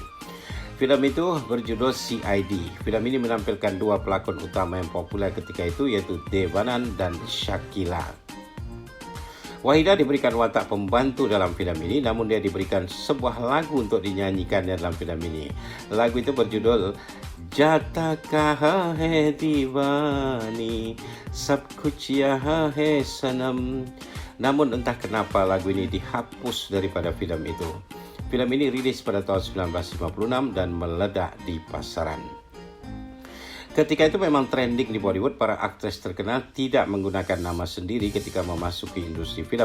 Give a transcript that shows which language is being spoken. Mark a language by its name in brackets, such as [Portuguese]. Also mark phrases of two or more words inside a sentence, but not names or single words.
[Malay] Filem itu berjudul CID. Filem ini menampilkan 2 pelakon utama yang populer ketika itu iaitu Devanand dan Shakila. Wahidah diberikan watak pembantu dalam filem ini, namun dia diberikan sebuah lagu untuk dinyanyikannya dalam filem ini. Lagu itu berjudul Jata Kaha Hai Diwani Sab Kuch Yaha Hai Sanam. Namun entah kenapa lagu ini dihapus daripada filem itu. Filem ini rilis pada tahun 1956 dan meledak di pasaran. Ketika itu memang trending di Bollywood, para aktris terkenal tidak menggunakan nama sendiri ketika memasuki industri film.